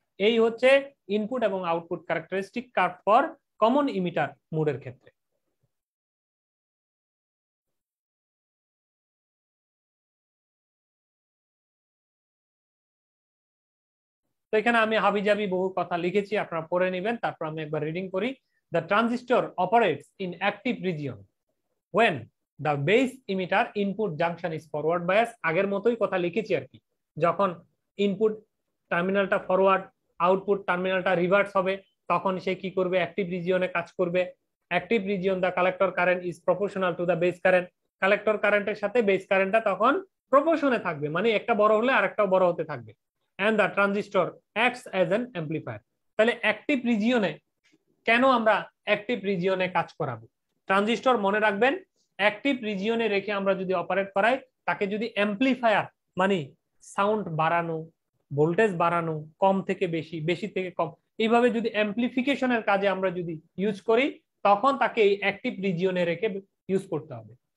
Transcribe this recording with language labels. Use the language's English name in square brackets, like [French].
[Bangla] এই হচ্ছে ইনপুট এবং output characteristic curve for common emitter মোডের ক্ষেত্রে। তো এখানে আমি হাবিজাবি বহু কথা লিখেছি, আপনারা পড়ে নেবেন, তারপর আমি একবার রিডিং করি। [English] The transistor operates in active region when the base emitter input junction is forward bias। [Bangla] আগের মতোই কথা লিখেছি আর কি, যখন ইনপুট টার্মিনালটা ফরওয়ার্ড, আউটপুট টার্মিনালটা রিভার্স হবে, তখন সে কি করবে, অ্যাক্টিভ রিজিয়নে কাজ করবে। [English] Active region the collector current is proportional to the base current. [Bangla] Collector কারেন্টের সাথে বেস কারেন্টটা তখন প্রপোর্শনে থাকবে, মানে একটা বড় হলে আরেকটাও বড় হতে থাকবে। [English] and the transistor acts as an amplifier। [Bangla] তাহলে অ্যাক্টিভ রিজিয়নে কেন আমরা অ্যাক্টিভ রিজিয়নে কাজ করাবো? ট্রানজিস্টর মনে রাখবেন অ্যাক্টিভ রিজিয়নে রেখে আমরা যদি অপারেট করাই, তাকে যদি অ্যাম্পলিফায়ার মানে সাউন্ড বাড়ানো, ভোল্টেজ বাড়ানো, কম থেকে বেশি, বেশি থেকে কম, এইভাবে যদি অ্যাম্পলিফিকেশনের কাজে আমরা যদি ইউজ করি, তখন তাকে এই অ্যাক্টিভ রিজিয়নে রেখে ইউজ করতে হবে।